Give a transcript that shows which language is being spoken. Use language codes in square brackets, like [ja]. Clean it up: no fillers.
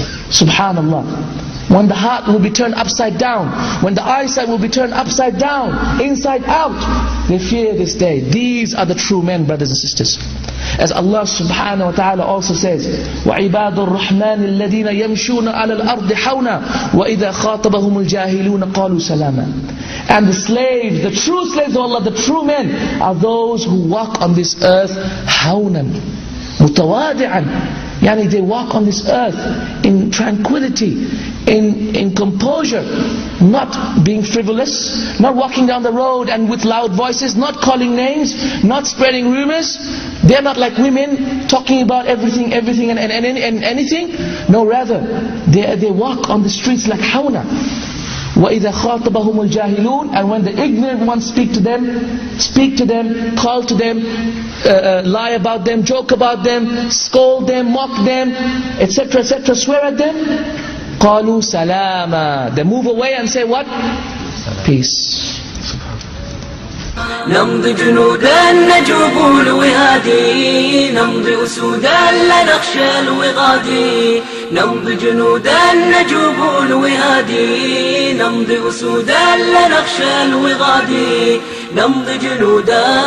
[en] Subhanallah. When the heart will be turned upside down, when the eyesight will be turned upside down, inside out, they fear this day. These are the true men, brothers and sisters. As Allah subhanahu wa ta'ala also says, [ar] وَعِبَادُ الرَّحْمَنِ الَّذِينَ يَمْشُونَ عَلَى الْأَرْضِ حَوْنًا وَإِذَا خَاطَبَهُمُ الْجَاهِلُونَ قَالُوا سَلَامًا. [en] And the slaves, the true slaves of Allah, the true men, are those who walk on this earth hawnan, mutawadi'an. Yani they walk on this earth in tranquility, in composure, not being frivolous, not walking down the road and with loud voices, not calling names, not spreading rumors. They're not like women talking about everything and anything. No, rather they walk on the streets like hawna. [ar] وَإِذَا خَاطَبَهُمُ الْجَاهِلُونَ, [en] and when the ignorant ones speak to them, call to them, lie about them, joke about them, scold them, mock them, etc., swear at them, [ar] قَالُوا سَلَامًا, [en] they move away and say what? Peace. [ar] نمضي جنودا نجوب الوهادي، نمضي أسودا لا نخشى الوغادي، نمضي جنودا نجوب الوهادي، نمضي أسودا لا نخشى الوغادي، نمضي جنودا،